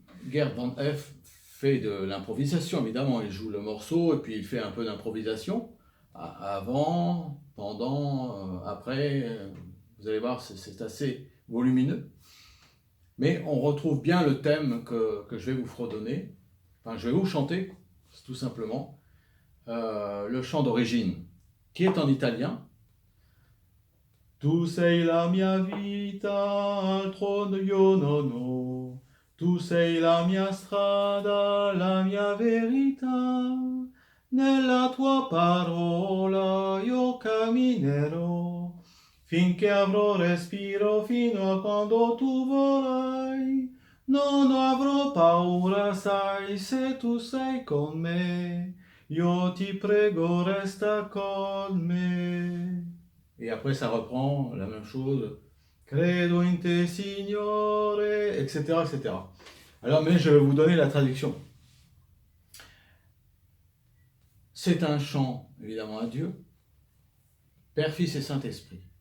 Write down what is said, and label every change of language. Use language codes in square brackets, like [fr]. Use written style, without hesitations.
[fr] Gert van Huff fait de l'improvisation, évidemment, il joue le morceau et puis il fait un peu d'improvisation avant, pendant, après, vous allez voir, c'est assez volumineux. Mais on retrouve bien le thème que je vais vous fredonner, enfin je vais vous chanter, tout simplement, le chant d'origine, qui est en italien. [it] Tu sei la mia vita, altro io non ho. Tu sei la mia strada, la mia verità. Nella tua parola io camminerò, finché avrò respiro fino a quando tu vorrai. Non avrò paura, sai, se tu sei con me. Io ti prego, resta con me. [fr] Et après, ça reprend la même chose. Credo in te, Signore, etc., etc. Alors, mais je vais vous donner la traduction. C'est un chant, évidemment, à Dieu, Père, Fils et Saint-Esprit.